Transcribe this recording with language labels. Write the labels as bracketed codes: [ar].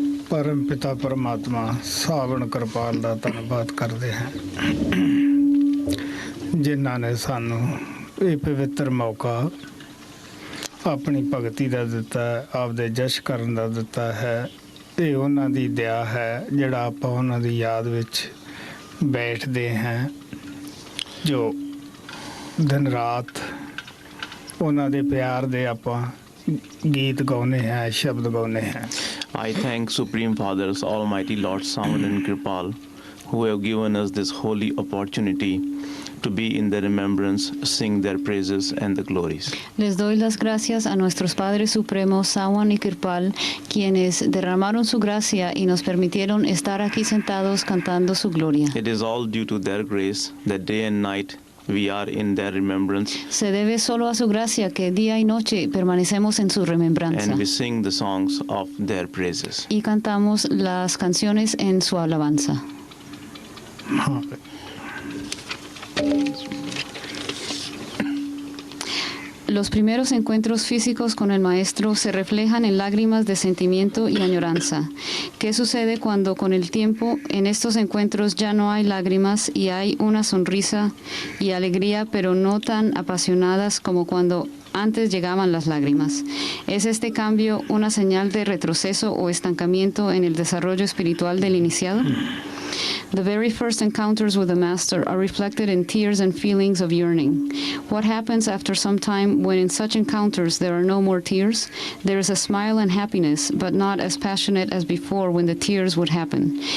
[pa] परम पिता परमात्मा सावण कृपाल ਦਾ ਧੰਨਵਾਦ ਕਰਦੇ ਹਾਂ ਜਿਨ੍ਹਾਂ ਨੇ ਸਾਨੂੰ ਇਹ ਪਵਿੱਤਰ ਮੌਕਾ ਆਪਣੀ ਭਗਤੀ ਦਾ ਦਿੱਤਾ ਹੈ, ਆਪਦੇ ਜਸ਼ ਕਰਨ ਦਾ ਦਿੱਤਾ ਹੈ। ਇਹ ਉਹਨਾਂ ਦੀ ਦਇਆ ਹੈ ਜਿਹੜਾ ਆਪਾਂ ਉਹਨਾਂ ਦੀ ਯਾਦ ਵਿੱਚ ਬੈਠਦੇ ਹਾਂ, ਜੋ ਦਿਨ ਰਾਤ ਉਹਨਾਂ ਦੇ ਪਿਆਰ ਦੇ ਆਪਾਂ ਗੀਤ ਗਾਉਂਦੇ ਹਾਂ, ਸ਼ਬਦ ਗਾਉਂਦੇ ਹਾਂ। [en] I thank Supreme Fathers, Almighty Lord Savan and Kripal, who have given us this holy opportunity to be in their remembrance, sing their praises and the glories. [es] Les doy las gracias a nuestros Padres Supremos, Sawan y Kirpal, quienes derramaron su gracia y nos permitieron estar aquí sentados cantando su gloria. [en] It is all due to their grace that day and night we are in their remembrance. [es] Se debe solo a su gracia que día y noche permanecemos en su remembranza. [en] And we sing the songs of their praises. [es] Y cantamos las canciones en su alabanza. [pa] ਹਾਂ [es] Los primeros encuentros físicos con el maestro se reflejan en lágrimas de sentimiento y añoranza. ¿Qué sucede cuando con el tiempo en estos encuentros ya no hay lágrimas y hay una sonrisa y alegría, pero no tan apasionadas como cuando antes llegaban las lágrimas? ¿Es este cambio una señal de retroceso o estancamiento en el desarrollo espiritual del iniciado? [en] The very first encounters with the Master are reflected in tears and feelings of yearning. What happens after some time when in such encounters there are no more tears? There is a smile and happiness, but not as passionate as before when the tears would happen.